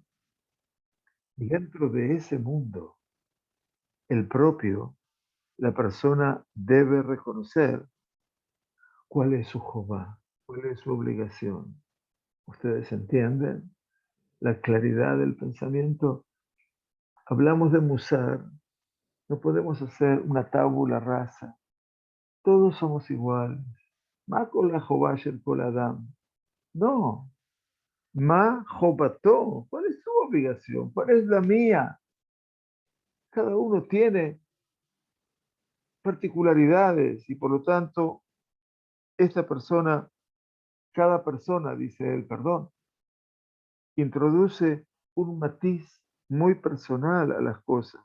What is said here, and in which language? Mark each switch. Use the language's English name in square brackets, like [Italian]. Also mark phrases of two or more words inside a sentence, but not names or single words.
[Spanish] Y dentro de ese mundo, el propio, la persona debe reconocer cuál es su Jobá, cuál es su obligación. ¿Ustedes entienden? La claridad del pensamiento. Hablamos de Musar. No podemos hacer una [Latin] tabula rasa. [Spanish] Todos somos iguales. [Hebrew] מה כל החובה של כל אדם. No. מה חובתו. [Spanish] ¿Cuál es su obligación? ¿Cuál es la mía? Cada uno tiene particularidades y por lo tanto, esta persona, cada persona, dice él, perdón, introduce un matiz muy personal a las cosas.